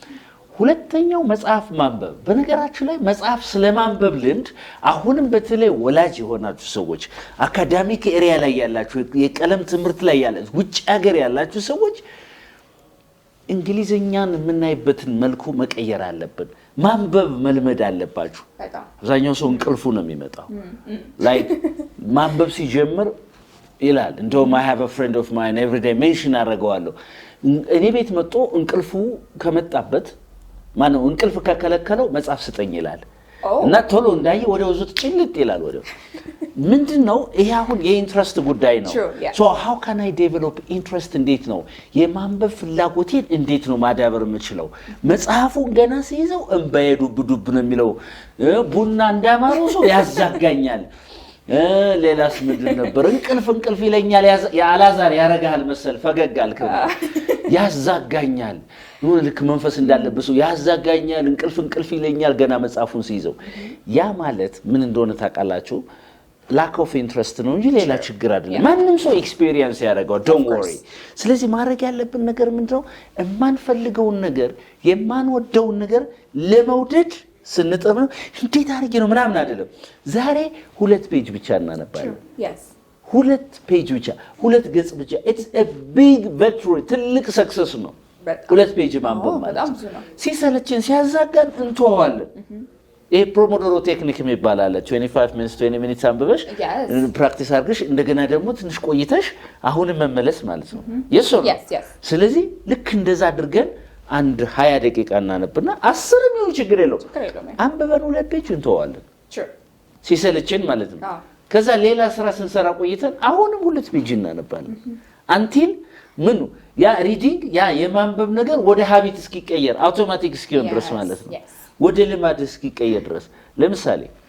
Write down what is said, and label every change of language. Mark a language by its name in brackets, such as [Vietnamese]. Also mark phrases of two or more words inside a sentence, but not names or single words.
[Amharic] ሁለተኛው መጽሐፍ ማንበብ በነገራችን ላይ መጽሐፍ ስለማንበብ ልምድ አሁንም በተለይ ወላጅ የሆናችሁ ሰዎች አካዳሚክ ኤሪያ ላይ ያላችሁ የቀለም ትምህርት ላይ ያላችሁ ውጭ ሀገር ያላችሁ ሰዎች እንግሊዘኛን የምናይበትን መልኩ መቀየር አለብን ማንበብ መልመድ አለባችሁ አብዛኛው ሰው እንቅልፉ ነው የሚመጣው like ማንበብ ሲጀምር ይላል እንደውም [English] I have a friend of mine every day mention [Amharic] አደርገዋለሁ እኔ ቤት መጥቶ እንቅልፉ ከመጣበት ማነው እንቅልፍ ከከለከለው መጽሐፍ ስጠኝ ይላል እና ቶሎ እንዳየ ወደ ውስጥ ጭልጥ ይላል ወደ ምንድነው ይሄ አሁን የኢንትረስት ጉዳይ ነው [English] so how can I develop interest [Amharic] እንዴት ነው የማንበብ ፍላጎቴን እንዴት ነው ማዳበር የምችለው መጽሐፉን ገና ሲይዘው እንባዬ ዱብ ነው የሚለው ቡና እንዳማረው ሰው ያዛጋኛል ሌላስ ምንድን ነበር እንቅልፍ ይለኛል ያላዛር ያረጋል መሰል ፈገጋል ያዛጋኛል ነው ልክ መንፈስ እንዳለበት ሰው ያዛጋኛል እንቅልፍ ይለኛል ገና መጽሐፉን ሲይዘው ያ ማለት ምን እንደሆነ ታውቃላችሁ [English] lack of interest [Amharic] ነው እንጂ ሌላ ችግር አይደለም ማንንም ሰው ኤክስፒሪየንስ ያደርጋው [English] don't worry [Amharic] ስለዚህ ማድረግ ያለብን ነገር ምንድነው የማንፈልገውን ነገር የማንወደውን ነገር ለመውደድ ስንጥር ነው እንዴት አድርጌ ነው ምናምን አይደለም ዛሬ 2 ፔጅ ብቻ እናነባለን ሁለት ፔጅ ብቻ ሁለት ገጽ ብቻ [English] it's a big victory [Amharic] ትልቅ ሰክሰስ ነው ሁለት ፔጅ ማንበብ ማለት ሲሰለችን ሲያዛጋን እንተዋለን ይሄ ፕሮሞዶሮ ቴክኒክ የሚባላል [English] 25 minutes 20 minutes [Amharic] አንብበሽ ፕራክቲስ አድርገሽ እንደገና ደግሞ ትንሽ ቆይተሽ አሁን መመለስ ማለት ነው yes ስለዚህ ልክ እንደዛ አድርገን አንድ 20 ደቂቃ እናነብና 10 የሚሆን ችግር የለውም አንብበን 2 ፔጅ እንተዋለን ሲሰለችን ማለት ነው ከዛ ሌላ ስራ ስንሰራ ቆይተን አሁንም 2 ፔጅ እናነባለን አንቲል ምኑ ያ ሪዲንግ ያ የማንበብ ነገር ወደ ሀቢት እስኪቀየር አውቶማቲክ እስኪሆን ድረስ ማለት ነው ወደ ልማድ እስኪቀየር ድረስ ለምሳሌ